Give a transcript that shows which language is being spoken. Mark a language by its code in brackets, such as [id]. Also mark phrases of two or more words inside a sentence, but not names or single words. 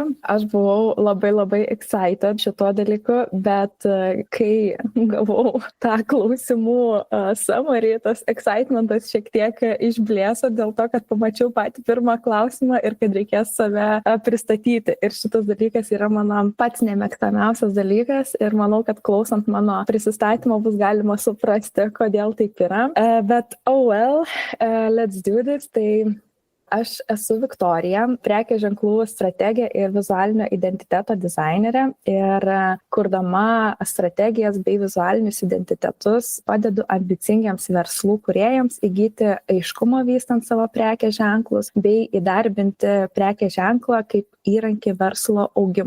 [lt] Aš buvau labai labai excited šito dalyku, bet kai gavau tą klausimų summary, tas excitementas šiek tiek išblėso dėl to, kad pamačiau patį pirmą klausimą ir kad reikės save pristatyti. Ir šitas dalykas yra mano pats nemėgstamiausias dalykas ir manau, kad klausant mano prisistatymo bus galima suprasti, kodėl taip yra. Bet [en] let's do this. [lt] Tai aš esu Viktorija, prekės ženklų strategė ir vizualinio identiteto dizainerė ir kurdama strategijas bei vizualinius identitetus padedu ambicingiams verslų kūrėjams įgyti aiškumo vystant savo prekės ženklus bei įdarbinti prekės ženklą kaip įrankį verslo augimui.